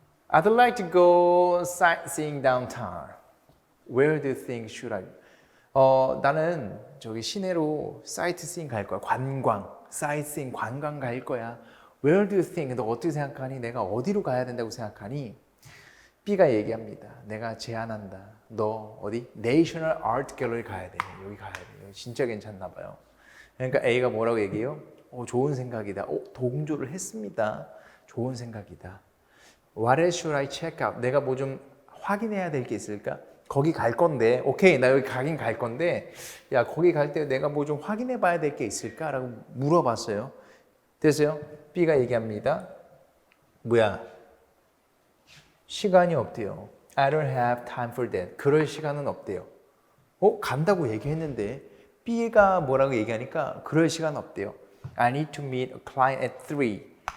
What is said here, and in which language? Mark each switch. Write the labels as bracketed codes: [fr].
[en] I'd like to go sightseeing downtown. Where do you think should I? [ko] 나는 저기 시내로 사이트시잉 갈 거야. 사이트시잉 관광 갈 거야. [en] Where do you think? [ko] 너 어떻게 생각하니? 내가 어디로 가야 된다고 생각하니? B가 얘기합니다. 내가 제안한다. 너 어디? National Art Gallery 가야 돼. 여기 가야 돼. 여기 진짜 괜찮나 봐요. 그러니까 A가 뭐라고 얘기해요? 좋은 생각이다. 동조를 했습니다. 좋은 생각이다. [en] What else should I check out? [ko] 내가 뭐 좀 확인해야 될 게 있을까? 거기 갈 건데, 오케이, 나 여기 가긴 갈 건데, 야, 거기 갈 때 내가 뭐 좀 확인해 봐야 될 게 있을까? 라고 물어봤어요. 됐어요? B가 얘기합니다. 뭐야? 시간이 없대요. [en] I don't have time for that. [ko] 그럴 시간은 없대요. 간다고 얘기했는데, B가 뭐라고 얘기하니까, 그럴 시간 없대요. [en] I need to meet a client at 3.